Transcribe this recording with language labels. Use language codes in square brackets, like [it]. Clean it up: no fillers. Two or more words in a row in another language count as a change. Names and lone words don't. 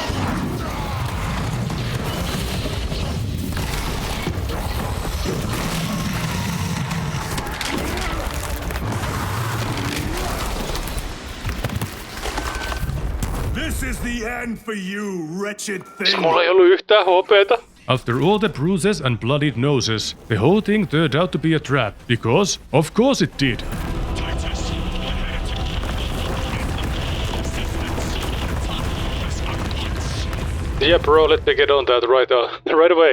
[en] This is the end for you, wretched thing. [fi] Mulla ei ollut yhtään HP:tä. [en] After all the bruises and bloodied noses, the whole thing turned out to be a trap, because, of course it did. Yeah, bro, let me get on that right away.